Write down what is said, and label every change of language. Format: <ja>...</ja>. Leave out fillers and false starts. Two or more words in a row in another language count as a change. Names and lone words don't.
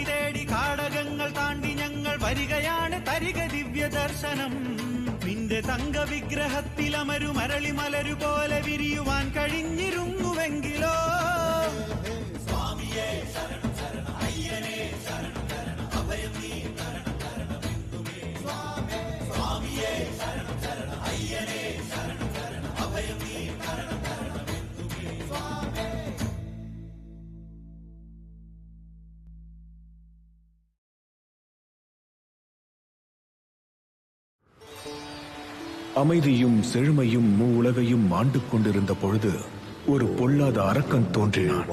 <ml>തേടി കാടകങ്ങൾ താണ്ടി ഞങ്ങൾ വരികയാണ് തരിക ദിവ്യ ദർശനം നിന്റെ തങ്ക വിഗ്രഹത്തിൽ അമരു മരളി മലരു പോലെ വിരിയുവാൻ കഴിഞ്ഞിരുന്നുവെങ്കിലോ സ്വാമിയേ ശരണം ശരണം അയ്യനേ ശരണം ശരണം അഭയം നീ ശരണം ശരണമെന്നുമേ സ്വാമിയേ ശരണം ശരണം അയ്യനേ ശരണം ശരണം അഭയം നീ ശരണം ശരണമെന്നുമേ</ml> <ta>அமைதியும் செழுமையும் உலகையும் ஆண்டு கொண்டிருந்த பொழுது ஒரு பொல்லாத அரக்கன் தோன்றினான்.</ta>